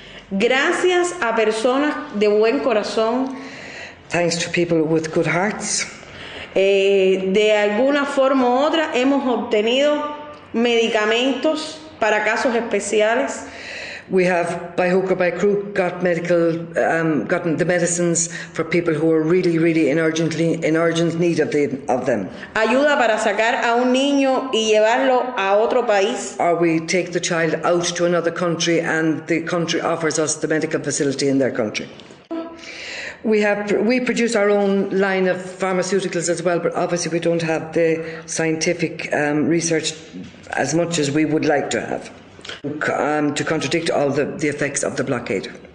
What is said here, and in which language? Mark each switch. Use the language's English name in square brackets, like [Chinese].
[Spanish] Gracias a personas de buen corazón. [English] Thanks to people with good hearts. [Spanish] De alguna forma u otra hemos obtenido medicamentos para casos especiales. [English] We have, by hook or by crook, gotten the medicines for people who are really in urgent need of them. [Spanish] Ayuda para sacar a un niño y llevarlo a otro país. [English] Or we take the child out to another country and the country offers us the medical facility in their country. We produce our own line of pharmaceuticals as well, but obviously we don't have the scientific research as much as we would like to have to contradict all the effects of the blockade.